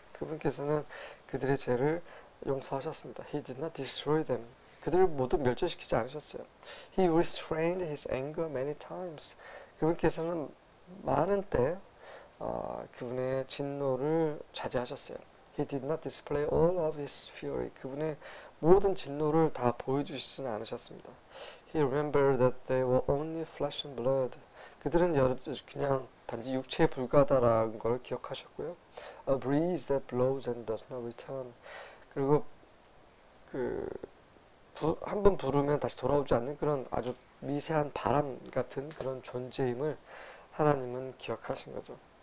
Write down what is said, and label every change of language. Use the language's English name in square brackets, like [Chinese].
[Korean] 그분께서는 그들의 죄를 용서하셨습니다. [English] He did not destroy them. [Korean] 그들을 모두 멸절시키지 않으셨어요. [English] He restrained his anger many times. [Korean] 그분께서는 많은 때 그분의 진노를 자제하셨어요. [English] He did not display all of his fury. [Korean] 그분의 모든 진노를 다 보여주시지는 않으셨습니다. [English] He remembered that they were only flesh and blood. [Korean] 그들은 그냥 단지 육체에 불과하다라는 걸 기억하셨고요. [English] A breeze that blows and does not return. [Korean] 그리고 한 번 부르면 다시 돌아오지 않는 그런 아주 미세한 바람 같은 그런 존재임을 하나님은 기억하신 거죠.